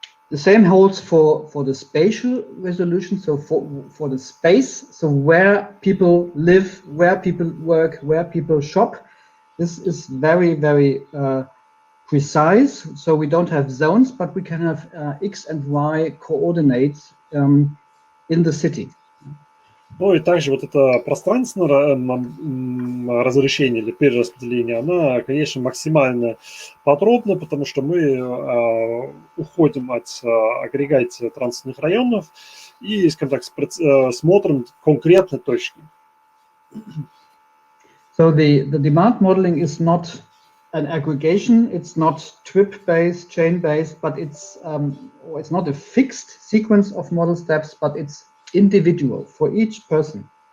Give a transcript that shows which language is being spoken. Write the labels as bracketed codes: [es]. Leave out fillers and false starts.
[en] The same holds for the spatial resolution, so for the space, so where people live, where people work, where people shop. This is very, very precise. So we don't have zones, but we can have X and Y coordinates in the city. [ru] Ну и также вот это пространственное разрешение или перераспределение, оно, конечно, максимально подробно, потому что мы уходим от агрегации транспортных районов и, скажем так, смотрим конкретно точки. [en] So the demand modeling is not an aggregation, it's not trip-based, chain-based, but it's not a fixed sequence of model steps, but it's individual for each person.